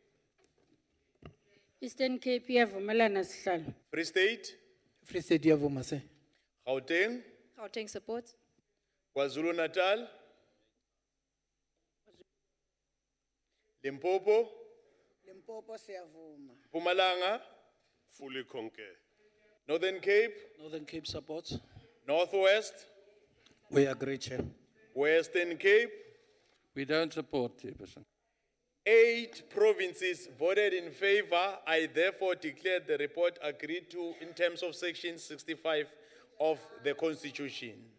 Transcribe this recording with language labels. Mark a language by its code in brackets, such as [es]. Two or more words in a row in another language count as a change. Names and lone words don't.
[zu] Eastern Cape iyavumelana sihlalo. Free State, Free State iyavuma se. [en] Gauteng, Gauteng supports. KwaZulu Natal, Limpopo, [zu] Limpopo siyavuma. [en] Mpumalanga, Fully concur. Northern Cape, Northern Cape supports. Northwest, We agree, Chair. Western Cape. We don't support, Chairperson. 8 provinces voted in favor. I therefore declare the report agreed to in terms of Section 65 of the Constitution.